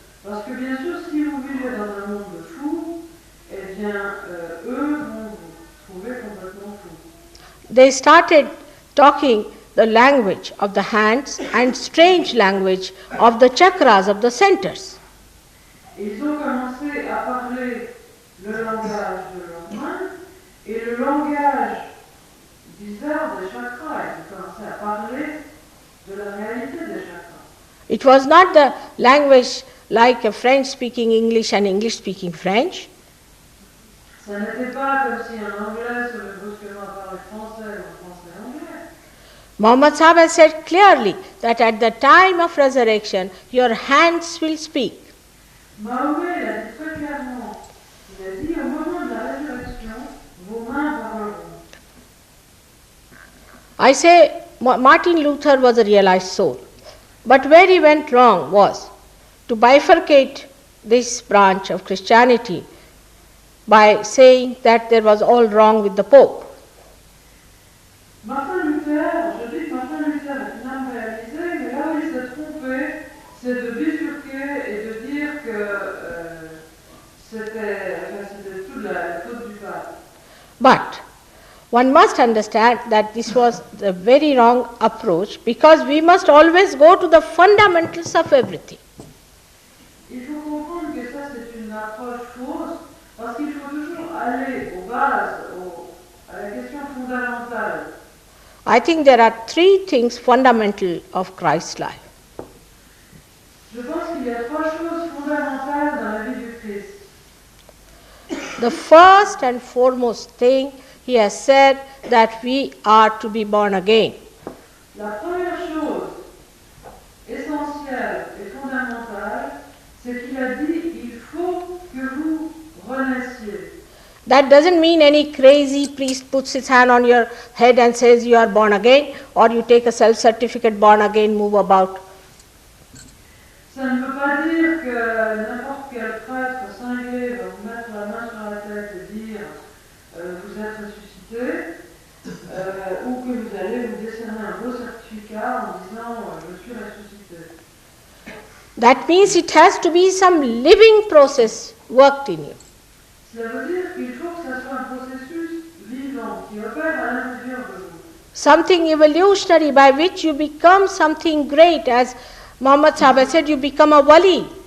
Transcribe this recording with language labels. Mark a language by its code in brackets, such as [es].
[fr] Parce que bien sûr, si vous vivez dans un monde de fous, eh bien, eux vont vous trouver complètement fous. [en] They started talking the language of the hands and strange language of the chakras, of the centers. [fr] Ils ont commencé à parler le langage de leurs mains et le langage bizarre des chakras. Ils ont commencé à parler de la réalité des chakras. [en] It was not the language like a French speaking English and English speaking French. [fr] Ça n'était pas comme si un Anglais se met brusquement à parler français ou un français anglais. [en] Muhammad Sahib has said clearly that at the time of resurrection, your hands will speak. [fr] Mahomet l'a dit très clairement. Il a dit au moment de la résurrection, vos mains parleront. [en] I say Martin Luther was a realized soul. But where he went wrong was to bifurcate this branch of Christianity by saying that there was all wrong with the Pope. [fr] Martin Luther, je dis que Martin Luther est un homme réalisé, mais là où il s'est trompé, c'est de bifurquer et de dire que c'était toute la faute du pape. [en] But one must understand that this was the very wrong approach because we must always go to the fundamentals of everything. [fr] Il faut comprendre que ça c'est une approche fausse parce qu'il faut toujours aller aux bases, à la question fondamentale. [en] I think there are 3 things fundamental of Christ's life. [fr] Je pense qu'il y a 3 choses fondamentales dans la vie du Christ. [en] The first and foremost thing, he has said that we are to be born again. [fr] La première chose essentielle et fondamentale, c'est qu'il a dit il faut que vous renaissiez. [en] That doesn't mean any crazy priest puts his hand on your head and says you are born again, or you take a self-certificate born again, move about. [fr] Ça ne veut pas dire que n'importe quel prêtre cinglé va vous mettre la main sur la tête et dire vous êtes ressuscité, ou que vous allez vous décerner un beau certificat en disant je suis ressuscité. [en] That means it has to be some living process worked in you. [fr] Cela veut dire qu'il faut que ça soit un processus vivant qui opère à l'intérieur de vous. [en] Something evolutionary by which you become something great. As Muhammad Sahib said, you become a wali.